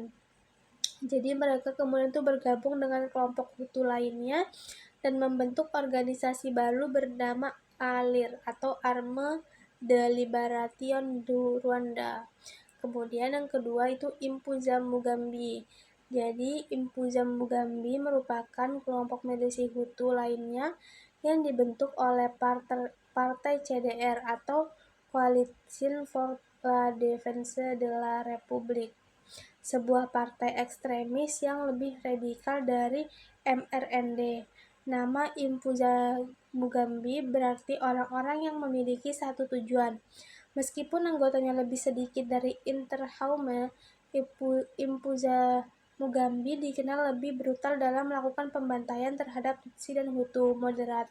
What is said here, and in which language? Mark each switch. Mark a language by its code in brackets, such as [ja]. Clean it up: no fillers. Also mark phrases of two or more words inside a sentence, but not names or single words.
[id] Jadi mereka kemudian tuh bergabung dengan kelompok Hutu lainnya dan membentuk organisasi baru bernama ALIR atau Arme de Liberation du Rwanda. Kemudian yang kedua itu Impuzamugambi. Jadi Impuzamugambi merupakan kelompok milisi Hutu lainnya yang dibentuk oleh partai CDR atau Coalition for la Défense de la République, sebuah partai ekstremis yang lebih radikal dari MRND. Nama Impuzamugambi berarti orang-orang yang memiliki satu tujuan. Meskipun anggotanya lebih sedikit dari Interahamwe, Impuzamugambi dikenal lebih brutal dalam melakukan pembantaian terhadap Tutsi dan Hutu moderat.